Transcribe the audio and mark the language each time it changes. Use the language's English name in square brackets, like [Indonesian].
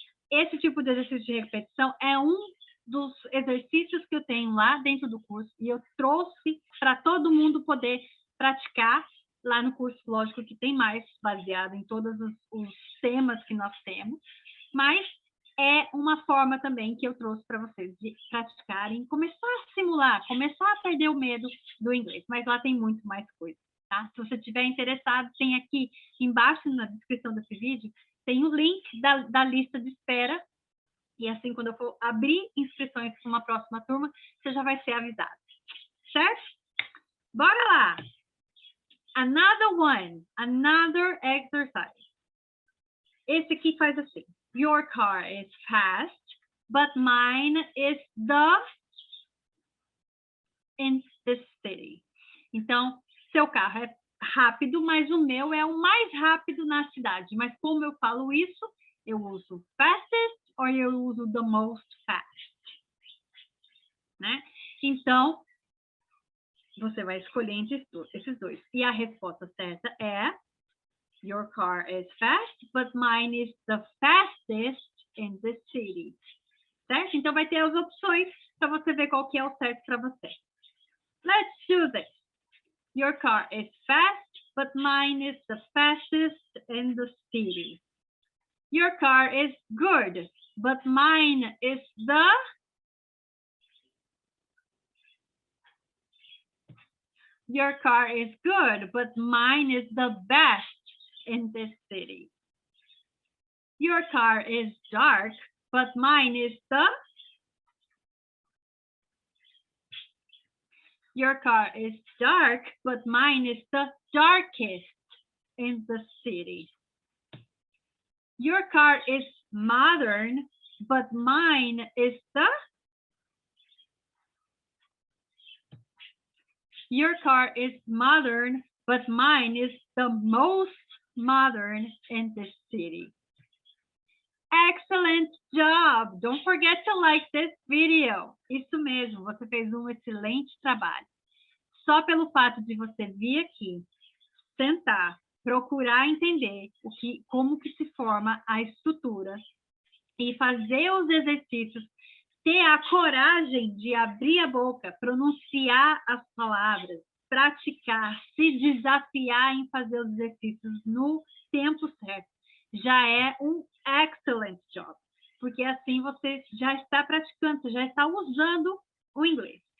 [Portuguese] Esse tipo de exercício de repetição é um dos exercícios que eu tenho lá dentro do curso e eu trouxe para todo mundo poder praticar lá no curso, lógico que tem mais, baseado em todos os temas que nós temos, mas é uma forma também que eu trouxe para vocês de praticarem, começar a simular, começar a perder o medo do inglês, mas lá tem muito mais coisa, tá? Se você estiver interessado, tem aqui embaixo na descrição desse vídeo, tem o link da lista de espera, e assim, quando eu for abrir inscrições para uma próxima turma, você já vai ser avisado, certo? Bora lá! [English] Another one, another exercise. [Portuguese] Esse aqui faz assim. [English] Your car is fast, but mine is in the city. [Portuguese] Então, seu carro é rápido, mas o meu é o mais rápido na cidade. Mas como eu falo isso, eu uso fastest ou eu uso [English] the most fast, [Portuguese] né? Então, você vai escolher entre esses dois. E a resposta certa é [English] your car is fast, but mine is the fastest in the city. [Portuguese] Certo? Então, vai ter as opções para você ver qual que é o certo para você. [English] Let's do this. Your car is fast, but mine is the fastest in the city. Your car is good, but mine is Your car is good, but mine is the best in this city. Your car is dark, but mine is Your car is dark, but mine is the darkest in the city. Your car is modern, but mine is the... Your car is modern, but mine is the most modern in this city. Excellent job! Don't forget to like this video. [Portuguese] Isso mesmo, você fez um excelente trabalho. Só pelo fato de você vir aqui, sentar, procurar entender como que se forma a estrutura e fazer os exercícios, ter a coragem de abrir a boca, pronunciar as palavras, praticar, se desafiar em fazer os exercícios no tempo certo, já é um [English] excellent job, [Portuguese] porque assim você já está praticando, você já está usando o inglês.